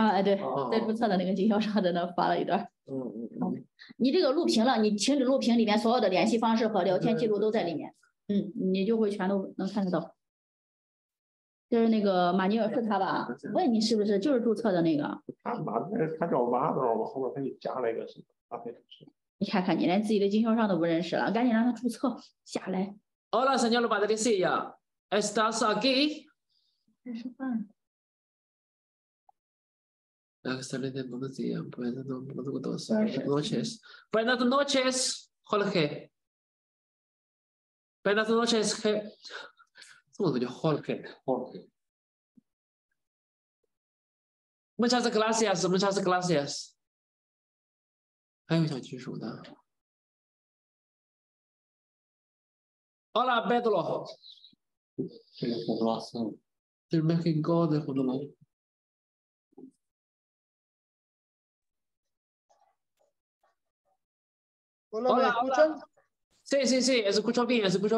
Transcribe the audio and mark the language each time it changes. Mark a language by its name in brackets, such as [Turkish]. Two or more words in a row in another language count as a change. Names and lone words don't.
[Chinese] 哎对，在注册的那个经销商在那发了一段。你这个录屏了，你停止录屏里面所有的联系方式和聊天记录都在里面。你就会全都能看得到。就是那个马尼尔是他吧？问你是不是就是注册的那个？他叫娃的，我后面给你加了一个什么？你看看，你连自己的经销商都不认识了，赶紧让他注册下来。 [Spanish] Hola, señor Patricia. ¿Estás aquí? [Chinese] 在吃饭。 [Spanish] Excelente, buenos días. Buenas noches. Buenas noches, Jorge. Buenas noches, ¿cómo se llama Jorge? Muchas gracias. [Chinese] 还有想举手的。Hola, Pedro. [Spanish] Del México, de Honolulu. Hola, ¿me escuchan? Sí, escucho bien.